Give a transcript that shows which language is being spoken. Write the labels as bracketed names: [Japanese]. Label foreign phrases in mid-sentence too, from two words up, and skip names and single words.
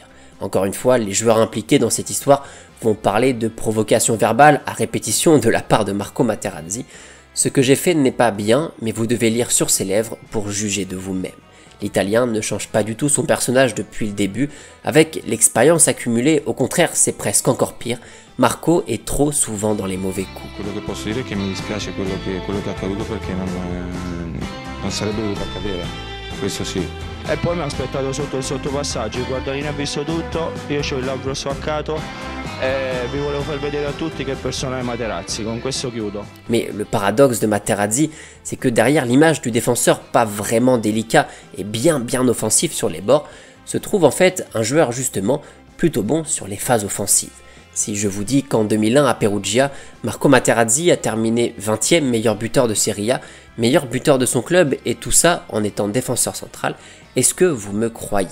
[French] Encore une fois, les joueurs impliqués dans cette histoire vont parler de provocation verbale à répétition de la part de Marco Materazzi. Ce que j'ai fait n'est pas bien, mais vous devez lire sur ses lèvres pour juger de vous-même. L'Italien ne change pas du tout son personnage depuis le début, avec l'expérience accumulée, au contraire c'est presque encore pire. Marco est trop souvent dans les mauvais coups. [Italian] Quello che posso dire è che mi dispiace quello che è accaduto perché non sarebbe dovuto accadere, questo sì. E poi mi ha aspettato sotto il sottopassaggio, il guardaline ha visto tutto, io ho il labbro spaccato e vi volevo far vedere a tutti che persona è Materazzi, con questo chiudo. [French] Mais le paradoxe de Materazzi, c'est que derrière l'image du défenseur pas vraiment délicat et bien offensif sur les bords, se trouve en fait un joueur justement plutôt bon sur les phases offensives. Si je vous dis qu'en 2001 à Perugia, Marco Materazzi a terminé 20e meilleur buteur de Serie A, meilleur buteur de son club et tout ça en étant défenseur central, est-ce que vous me croyez?